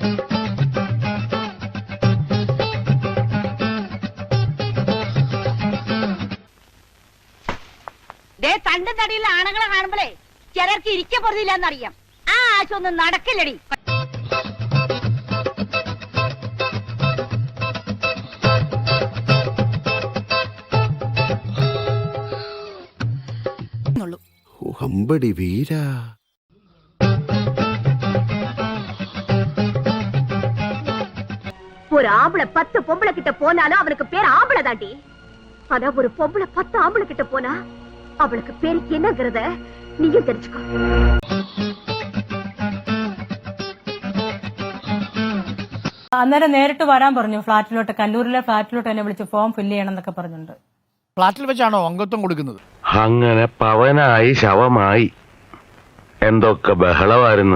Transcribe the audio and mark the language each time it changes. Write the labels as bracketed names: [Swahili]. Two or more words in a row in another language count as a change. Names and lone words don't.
[Malayalam] തണ്ടും തടിയുള്ള ആണുങ്ങളെ കാണുമ്പോഴേ ചിലർക്ക് ഇരിക്ക പൊറുതില്ലെന്നറിയാം. ആ ആശൊന്നും നടക്കില്ലടി. അമ്പടി വീരാ. [Tamil] ஒரு ஆம்பளை 10 பொம்பளை கிட்ட போனாலும் அவனுக்கு பேர் ஆம்பளை தாண்டி. ஆனா ஒரு பொம்பளை 10 ஆம்பளை கிட்ட போனா அவளுக்கு பேரு என்னங்கறத நீயும் தெரிஞ்சுக்கோ. [Malayalam] അന്നേരം നേരിട്ട് വരാൻ പറഞ്ഞു ഫ്ലാറ്റിലോട്ട്, കല്ലൂരിലെ ഫ്ലാറ്റിലോട്ട് എന്നെ വിളിച്ച് [English] form fill [Malayalam] ചെയ്യണം എന്നൊക്കെ പറഞ്ഞിട്ടുണ്ട്. ഫ്ലാറ്റിൽ വെച്ചാണോ അംഗത്വം കൊടുക്കുന്നത്? അങ്ങനെ പവനായി ശവമായി. എന്തൊക്കെ ബഹളമായിരുന്നു.